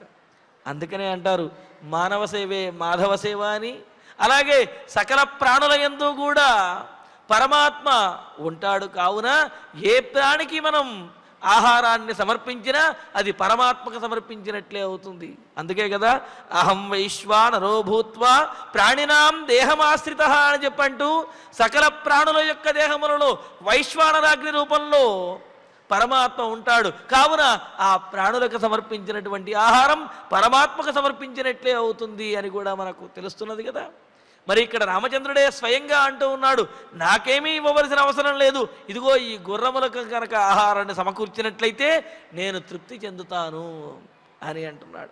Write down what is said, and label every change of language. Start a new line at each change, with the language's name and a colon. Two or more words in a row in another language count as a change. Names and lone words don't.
Telugu: అందుకనే అంటారు మానవ సేవే మాధవ సేవ అని. అలాగే సకల ప్రాణుల యందు కూడా పరమాత్మ ఉంటాడు. కావున ఏ ప్రాణికి మనం ఆహారాన్ని సమర్పించినా అది పరమాత్మకు సమర్పించినట్లే అవుతుంది. అందుకే కదా
Sanskrit: అహం వైశ్వానరో భూత్వా ప్రాణినాం దేహమాశ్రిత
Telugu: అని చెప్పంటూ సకల ప్రాణుల యొక్క దేహములలో వైశ్వానరాగ్ని రూపంలో పరమాత్మ ఉంటాడు. కావున ఆ ప్రాణులకు సమర్పించినటువంటి ఆహారం పరమాత్మకు సమర్పించినట్లే అవుతుంది అని కూడా మనకు తెలుస్తున్నది కదా. మరి ఇక్కడ రామచంద్రుడే స్వయంగా అంటూ ఉన్నాడు, నాకేమీ ఇవ్వవలసిన అవసరం లేదు, ఇదిగో ఈ గుర్రములకు కనుక ఆహారాన్ని సమకూర్చినట్లయితే నేను తృప్తి చెందుతాను అని అంటున్నాడు.